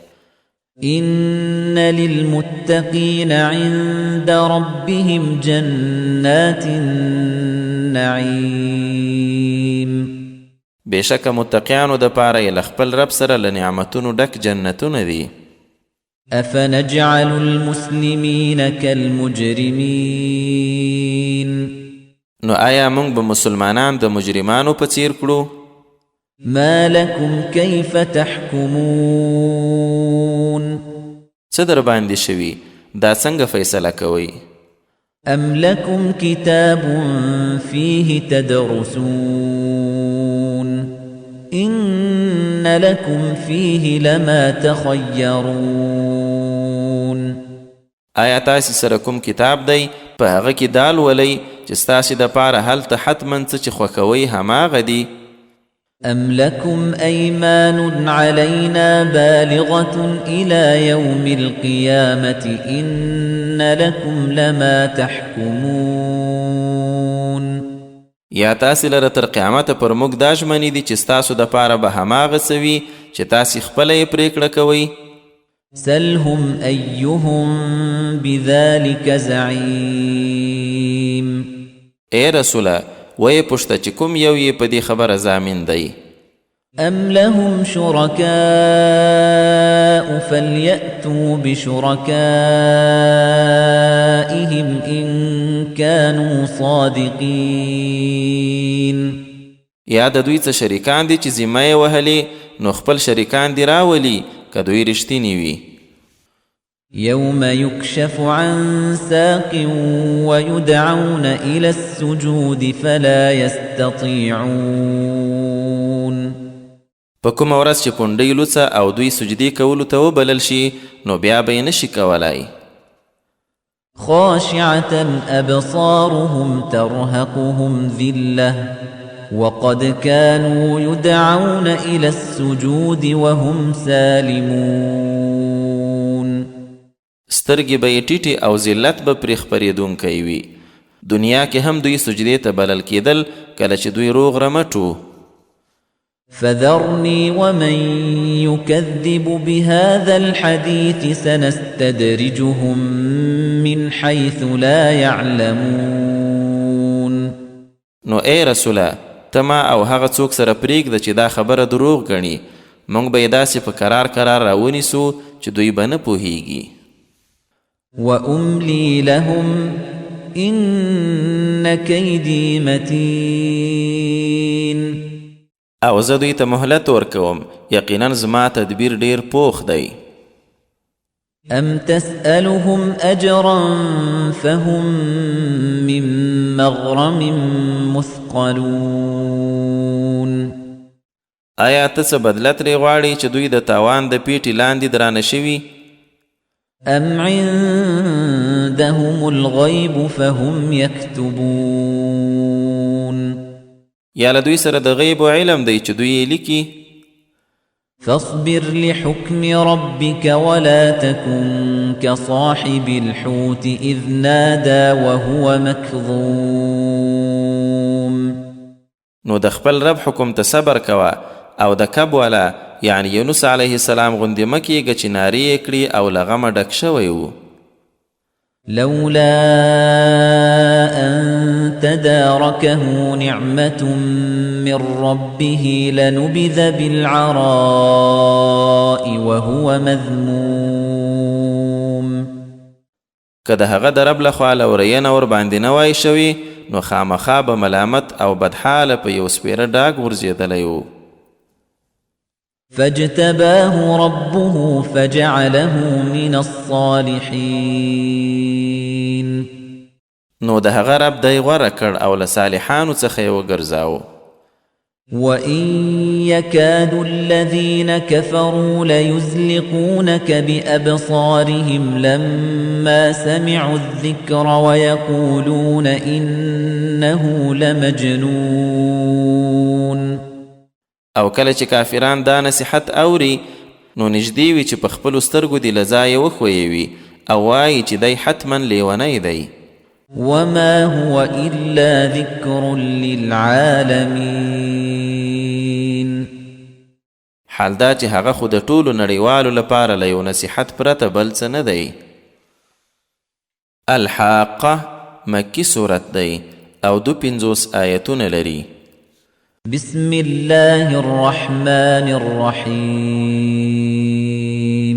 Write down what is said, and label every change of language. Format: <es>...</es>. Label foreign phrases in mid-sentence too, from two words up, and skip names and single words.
<ar>إن للمتقين عند ربهم جنات النعيم</ar> <ps>بېشکه متقیانو د پاره یې له خپل رب سره له نعمتونو ډک جنتونه دي</ps> <ar>أفنجعل المسلمين كالمجرمين</ar> <ps>نو آیا موږ به مسلمانان د مجرمانو په څیر کړو</ps> <ar>ما لكم كيف تحكمون</ar> <ps>څه در باندې شوي دا څنګه فیصله کوئ</ps> <ar>أم لكم كتاب فيه تدرسون إن لكم فيه لما تخيرون</ar> <ps>آیا تاسې سره کوم کتاب دی په هغه کې دال ولئ چې ستاسې دپاره هلته حتما څه چې خوښوئ هماغه دي</ps> <ar>أم لكم أيمان علينا بالغة إلى يوم القيامة إن لكم لما تحكمون</ar> <ps>یا تاسې لره تر قیامته پر موږ دا ژمنې دي چې ستاسو دپاره به هماغه څه وي چې تاسې خپله یې پرېکړه کوئ</ps> <ar>سلهم أيهم بذلك زعيم</ar> <ps>ای رسوله ویې پوښته چې کوم یو یې په دې خبره ضامن دی</ps> <ar>أم لهم شركاء فليأتوا بشركائهم إن كانوا صادقين</ar> <ps>یا د دوی څه شریکان دي چې ذمه یې وهلې نو خپل شریکان دي راولي که دوی رښتیني وي</ps> <ar>يوم يكشف عن ساق ويدعون إلى السجود فلا يستطيعون</ar> <ps>په کومه ورځ چې پونډۍ لوڅه او دوی سجدې کولو ته وبلل شي نو بیا به یې نشي کولی</ps> <ar>خاشعة أبصارهم ترهقهم ذلة وقد كانوا يدعون إلى السجود وهم سالمون</ar> <ps>سترګې به یې ټیټې او ذلت به پرې خپرېدونکی وي دنیا کې هم دوی سجدې ته بلل کېدل کله چې دوی روغ رمټو</ps> <ar>فذرني ومن يكذب بهذا الحديث سنستدرجهم من حيث لا يعلمون</ar> <ps>نو ای رسوله ته ما او هغه څوک سره پرېږده چې دا خبره دروغ ګڼي موږ به یې داسې په کرار راونیسو چې دوی به نه پوهیږي</ps> <ar>وأملي لهم إن كيدي متين</ar> <ps>او زه دوی ته مهلت ورکوم یقینا زما تدبیر ډیر پوخ دی</ps> <ar>أم تسألهم أجرا فهم من مغرم مثقلون</ar> <ps>آیا ته څه بدله ترې غواړې چې دوی د تاوان د پیټې لاندې درانه شوي</ps> <ar>أم عندهم الغيب فهم يكتبون</ar> <ps>یا له دوی سره د غیب علم دی چې دوی یې لیکي</ps> <ar>فاصبر لحكم ربك ولا تكن كصاحب الحوت إذ نادى وهو مكظوم</ar> <ps>نو د خپل رب حکم ته صبر کوه او د کب والا یعنی یونس</ps> <ar>علیه السلام</ar> <ps>غوندې مه کیږه چې نارې یې کړي او له غمه ډک شوی و</ps> <ar>لولا أن تداركه نعمة من ربه لنبذ بالعراء وهو مذموم</ar> <ps>که د هغه د رب لخوا لورینه ور باندې نه وای شوي نو خامخا به ملامت او بدحاله په یو سپیره ډاګ ورزیدلی و</ps> <ar>فاجتباه ربه فجعله من الصالحين</ar> <ps>نو د هغه رب دی غوره کړ او له صالحانو څخه یې وګرځاو</ps> <ar>وَإِن يَكَادُ الَّذِينَ كَفَرُوا لَيُزْلِقُونَكَ بِأَبْصَارِهِمْ لَمَّا سَمِعُوا الذِّكْرَ وَيَقُولُونَ إِنَّهُ لَمَجْنُونَ</ar> <ps>او کله چې کافران دا نصیحت اوري نو نږدې وي چې په خپلو سترګو دې له ځایه وښویوي او وایي چې دی حتما لیونی دی</ps> <ar>وَمَا هُوَ إِلَّا ذِكْرٌ لِلْعَالَمِينَ</ar> <ps>حال دا چې هغه خو د ټولو نړیوالو لپاره له یو نصیحت پرته بل څه نه دی. الحاقه مکی صورت دی او 52 آیتونه لري.</ps> <ar>بسم الله الرحمن الرحیم.</ar>